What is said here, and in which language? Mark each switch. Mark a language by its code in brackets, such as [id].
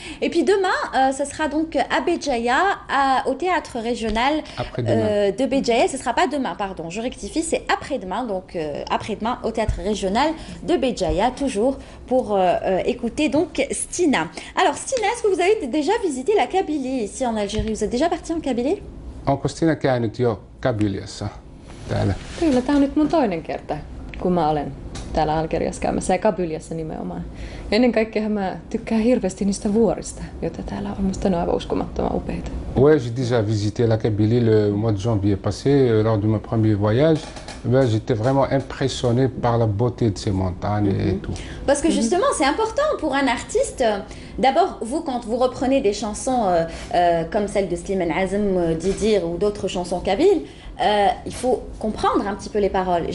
[fr] Et puis demain, ce sera donc à Béjaïa, au théâtre régional de Béjaïa. Ce ne sera pas demain, pardon, je rectifie, c'est après-demain, donc après-demain au théâtre régional de Béjaïa, toujours pour écouter donc Stina. Alors Stina, est-ce que vous avez déjà visité la Kabylie ici en Algérie? Vous êtes déjà parti en Kabylie? [fi] Onko Stina käynyt jo Kabyliassa täällä? Kyllä, tämä on nyt mun toinen kerta, kun mä olen täällä Algeriassa käymässä ja Kabyliassa nimenomaan. Ja ennen kaikkea mä tykkään hirveästi niistä vuorista, joita täällä on. Musta ne on aivan uskomattoman upeita. [fr] Ouais, j'ai déjà visité la Kabylie le mois de janvier passé, lors de mon premier voyage. Ben, j'étais vraiment impressionné par la beauté de ces montagnes et tout. Parce que justement, c'est important pour un artiste. D'abord, vous, quand vous reprenez des chansons comme celle de Slimane Azem, Didir ou d'autres chansons kabyles, il faut comprendre un petit peu les paroles.